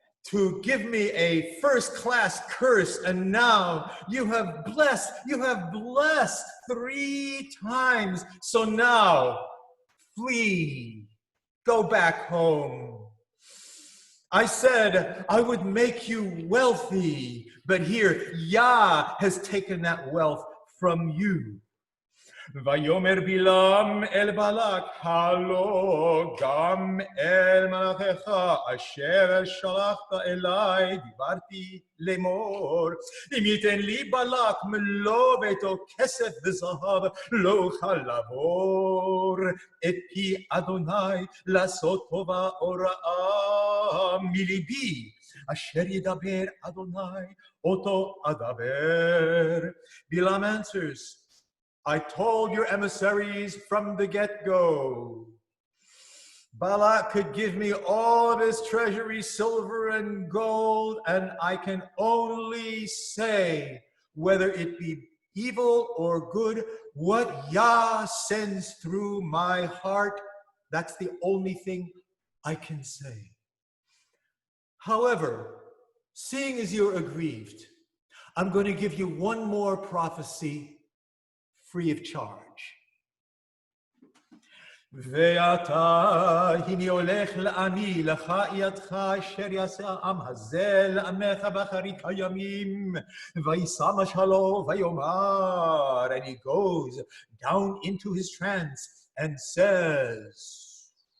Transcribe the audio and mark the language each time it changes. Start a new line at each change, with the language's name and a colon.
English: to give me a first-class curse, and now you have blessed 3 times. So now, flee, go back home. I said I would make you wealthy, but here Yah has taken that wealth from you.
Hebrew: ויאמר בלעם אל בלק, הלא גם אל מלאכך אשר שלחת אליי דיברתי לאמור, אם ייתן לי בלק מלוא ביתו כסף וזהב, לא אוכל לעבור את פי אדוני לעשות טובה או רעה מליבי, אשר ידבר אדוני אותו אדבר.
English: Bilaam answers, I told your emissaries from the get-go, Balak could give me all of his treasury, silver and gold, and I can only say, whether it be evil or good, what Yah sends through my heart, that's the only thing I can say. However, seeing as you're aggrieved, I'm going to give you one more prophecy free of charge.
Hebrew: ואתה הנה הולך לעני לך ידך אשר יעשה העם הזה לעמך באחרית הימים וישא משלו ויאמר,
English: and he goes down into his trance and says,